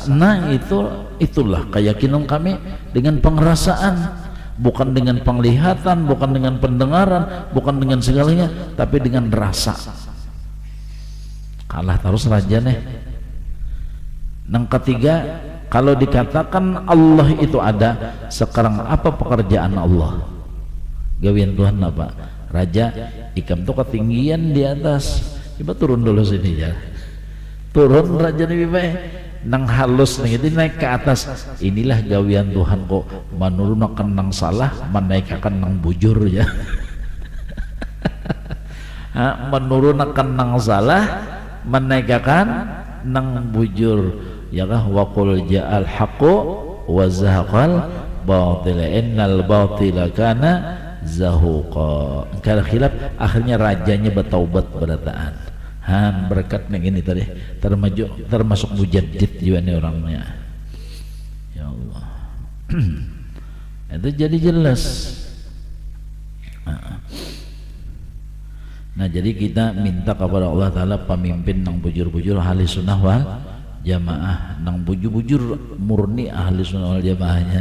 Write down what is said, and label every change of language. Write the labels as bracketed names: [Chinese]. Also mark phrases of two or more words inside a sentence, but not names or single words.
[Banjar] Nah, itulah keyakinan kami dengan pengerasaan, bukan dengan penglihatan, bukan dengan pendengaran, bukan dengan segalanya, tapi dengan rasa. Kalah terus raja nih. Yang ketiga, kalau dikatakan Allah itu ada, sekarang apa pekerjaan Allah? Gawian Tuhan apa? Raja ikam tuh ketinggian di atas, coba turun dulu sini ya, turun raja lebih baik nang halus nih, itu naik ke atas. Inilah gawian Tuhan kok, menurunkan nang salah, menaikkan nang bujur ya. Menurunkan nang salah, menaikkan nang bujur ya kah. [Arabic] وقل جاء الحق وزهق الباطل إن الباطل كان زهوقا. [Banjar] Kalau khilaf akhirnya rajanya bertaubat berataan. Berkat yang ini tadi termasuk mujaddid juga nih orangnya. Ya Allah. Itu jadi jelas. Nah jadi kita minta kepada Allah Ta'ala pemimpin nang bujur-bujur [Arabic] أهل السنة والجماعة, [Banjar] nang bujur-bujur murni [Arabic] أهل السنة والجماعة.